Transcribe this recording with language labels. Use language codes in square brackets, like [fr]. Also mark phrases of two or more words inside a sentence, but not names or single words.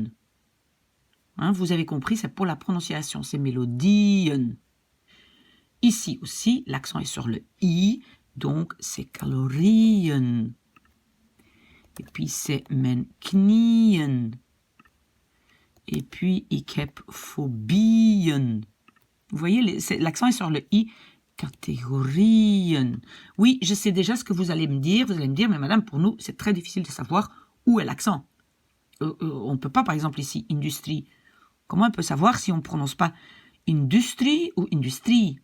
[fr] Hein, vous avez compris, c'est pour la prononciation. C'est mélodien. Ici aussi, l'accent est sur le I. Donc, c'est calorien. Et puis, c'est [nl] men knieën. [fr] Et puis, [nl] ik heb fobieën. [fr] Vous voyez, l'accent est sur le I. Categorieën. Oui, je sais déjà ce que vous allez me dire. Vous allez me dire, mais madame, pour nous, c'est très difficile de savoir où est l'accent. On ne peut pas, par exemple, ici, industrie. Comment on peut savoir si on ne prononce pas industrie ou industrie?